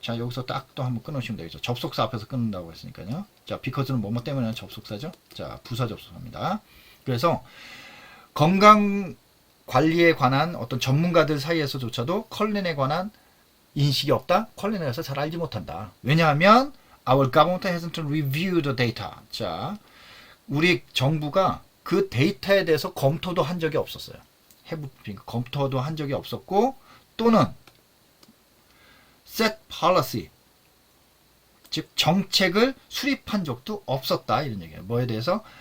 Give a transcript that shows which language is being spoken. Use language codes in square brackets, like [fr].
[ko] 자, 여기서 딱 또 한번 끊으시면 되겠죠. 접속사 앞에서 끊는다고 했으니까요. 자, 비커즈는 뭐뭐 때문에 접속사죠? 자, 부사 접속사입니다. 그래서 건강 관리에 관한 어떤 전문가들 사이에서조차도 컬린에 관한 인식이 없다. 컬린에 대해서 잘 알지 못한다. 왜냐하면 [en] our government hasn't reviewed the data. [ko] 자, 우리 정부가 그 데이터에 대해서 검토도 한 적이 없었어요. 검토도 한 적이 없었고, 또는 [en] set policy, [ko] 즉 정책을 수립한 적도 없었다, 이런 얘기예요. 뭐에 대해서?